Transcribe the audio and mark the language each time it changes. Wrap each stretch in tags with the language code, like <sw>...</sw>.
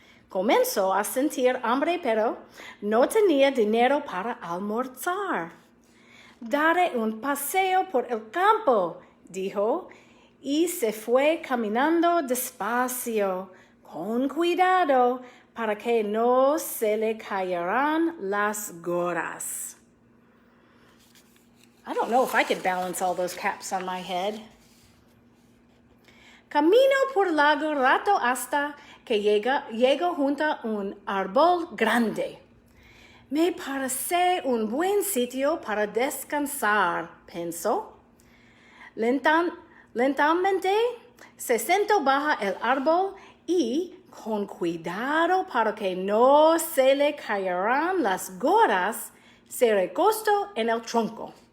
<es>Comenzó a sentir hambre, pero no tenía dinero para almorzar. Daré un paseo por el campo, dijo, y se fue caminando despacio, con cuidado, para que no se le cayeran las gorras.</es> <en>I don't know if I could balance all those caps on my head.</en> <es>Camino por largo rato hasta que llego junto a un árbol grande. Me parece un buen sitio para descansar, pensó. Lentamente se sentó bajo el árbol y, con cuidado para que no se le cayeran las gorras, se recostó en el tronco.</es>